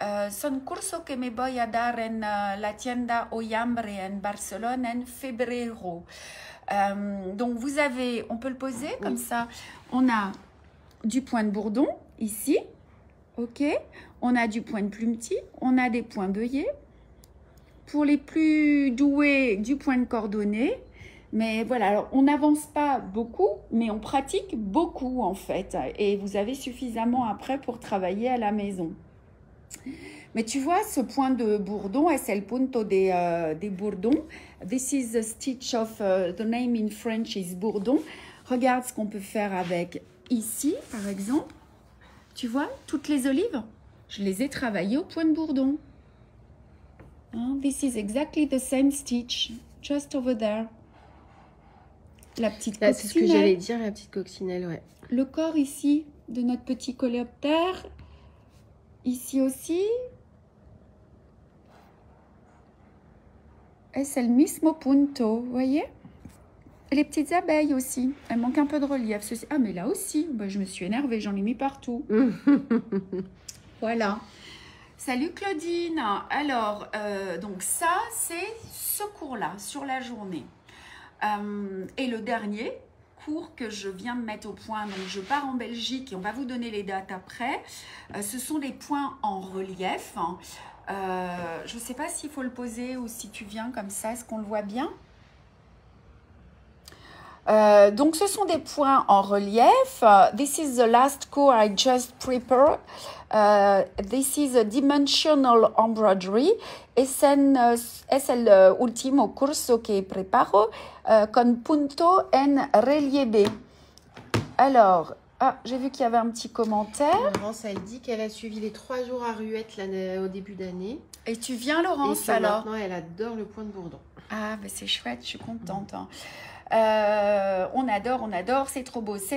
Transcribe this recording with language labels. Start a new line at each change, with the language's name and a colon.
Spanish: Son curso que me voy a dar en la tienda Oyambre en Barcelone en febrero.
French: Donc vous avez, on peut le poser comme ça, on a du point de bourdon ici, ok, on a du point de plumetis, on a des points d'œillet, pour les plus doués du point de cordonnet, mais voilà, alors on n'avance pas beaucoup, mais on pratique beaucoup en fait, et vous avez suffisamment après pour travailler à la maison. Mais tu vois, ce point de bourdon,
Spanish: es el punto de bourdon.
English: This is the stitch of, the name in French is bourdon.
French: Regarde ce qu'on peut faire avec ici, par exemple. Tu vois, toutes les olives, je les ai travaillées au point de bourdon.
English: This is exactly the same stitch, just over there.
French: La petite coccinelle. C'est ce que j'allais dire, la petite coccinelle, ouais. Le corps ici, de notre petit coléoptère. Ici aussi.
Spanish: Es el mismo punto,
French: vous voyez? Les petites abeilles aussi. Elles manquent un peu de relief. Ceci. Ah, mais là aussi, je me suis énervée, j'en ai mis partout. Voilà. Salut Claudine. Alors, donc ça, c'est ce cours-là, sur la journée. Et le dernier cours que je viens de mettre au point, donc je pars en Belgique et on va vous donner les dates après. Ce sont des points en relief. Je ne sais pas s'il faut le poser ou si tu viens comme ça, est-ce qu'on le voit bien? Donc ce sont des points en relief.
English: This is the last course I just prepared. This is a dimensional embroidery.
Spanish: Es el último curso que preparo con punto en relieve.
French: Alors, j'ai vu qu'il y avait un petit commentaire. Laurence, elle dit qu'elle a suivi les 3 jours à Ruette au début d'année. Et tu viens, Laurence, alors? Maintenant, elle adore le point de bourdon. Ah, ben c'est chouette, je suis contente. On adore, c'est trop beau.